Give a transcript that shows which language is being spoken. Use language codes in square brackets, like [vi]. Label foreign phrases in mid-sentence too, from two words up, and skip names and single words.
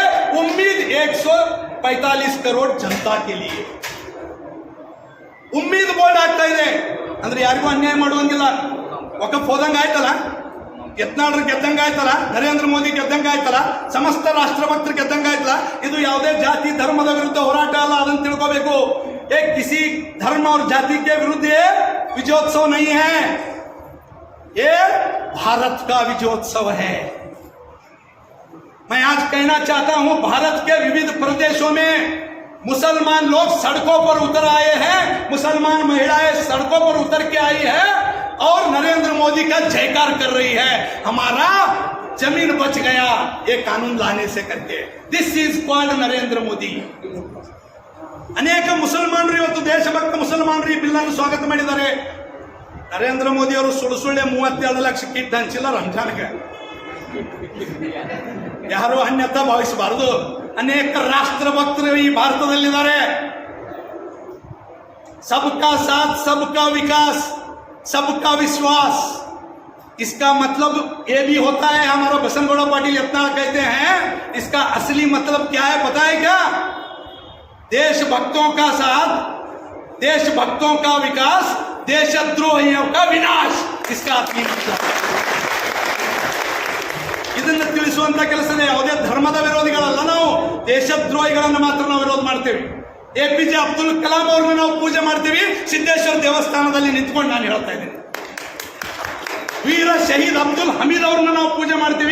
[hi] उम्मीद 145 करोड़ जनता के लिए उम्मीद बोर्ड ಆಗ್ತಾ ಇದೆ. [kn] ಅಂದ್ರೆ ಯಾರಿಗೂ ಅನ್ಯಾಯ ಮಾಡುವಂಗಿಲ್ಲ. ವಕಫ್ ಹೋದಂಗ ಆಯ್ತಲ್ಲ, ಯತ್ನಾಳರು ಗೆದ್ದಂಗ ಆಯ್ತಲ್ಲ, ನರೇಂದ್ರ ಮೋದಿ ಗೆದ್ದಂಗ ಆಯ್ತಲ್ಲ, ಸಮಸ್ತ ರಾಷ್ಟ್ರಭಕ್ತರು ಗೆದ್ದಂಗ ಆಯ್ತಲ್ಲ. ಇದು ಯಾವುದೇ ಜಾತಿ ಧರ್ಮದ ವಿರುದ್ಧ ಹೋರಾಟ ಅಲ್ಲ, ಅದನ್ನು ತಿಳ್ಕೋಬೇಕು. [hi] किसी धर्म और जाति के विरुद्ध ये विजयोत्सव नहीं है, ये भारत का विजयोत्सव है. मैं आज कहना चाहता हूं, भारत के विविध प्रदेशों में मुसलमान लोग सड़कों पर उतर आए हैं, मुसलमान महिलाएं सड़कों पर उतर के आई है और नरेंद्र मोदी का जयकार कर रही है. हमारा जमीन बच गया ये कानून लाने से करके. [en] This is called Narendra Modi. [kn] ಅನೇಕ ಮುಸಲ್ಮಾನರು ಇವತ್ತು ದೇಶಭಕ್ತ ಮುಸಲ್ಮಾನರು ಈ ಬಿಲ್ಲನ್ನು ಸ್ವಾಗತ ಮಾಡಿದ್ದಾರೆ. ನರೇಂದ್ರ ಮೋದಿ ಅವರು ಸುಳ್ಳೆ 32 ಲಕ್ಷ ಕಿಟ್ ಹಂಚಿಲ್ಲ ರಂಜಾನ್ಗೆ. ಯಾರು ಅನ್ಯತಾ ಭಾವಿಸಬಾರದು. ಅನೇಕ ರಾಷ್ಟ್ರಭಕ್ತರು ಈ ಭಾರತದಲ್ಲಿದ್ದಾರೆ. [hi] सबका साथ सबका विकास सबका विश्वास, इसका मतलब ये भी होता है. हमारा बसनगौड़ा पाटिल इतना कहते हैं, इसका असली मतलब क्या है पता है क्या? देशभक्तों का साथ, देशभक्तों का विकास, देशद्रोहियों का विनाश, इसका असली मतलब. [kn] ಇದನ್ನು ತಿಳಿಸುವಂತ ಕೆಲಸನೇ. ಯಾವುದೇ ಧರ್ಮದ ವಿರೋಧಿಗಳಲ್ಲ ನಾವು, ದೇಶದ್ರೋಹಿಗಳನ್ನು ಮಾತ್ರ ನಾವು ವಿರೋಧ ಮಾಡ್ತೇವೆ. APJ ಅಬ್ದುಲ್ ಕಲಾಂ ಅವ್ರನ್ನ ನಾವು ಪೂಜೆ ಮಾಡ್ತೀವಿ. ಸಿದ್ದೇಶ್ವರ ದೇವಸ್ಥಾನದಲ್ಲಿ ನಿಂತ್ಕೊಂಡು ನಾನು ಹೇಳ್ತಾ ಇದ್ದೀನಿ. ವೀರ ಶಹೀದ್ ಅಬ್ದುಲ್ ಹಮೀದ್ ಅವ್ರನ್ನ ನಾವು ಪೂಜೆ ಮಾಡ್ತೀವಿ.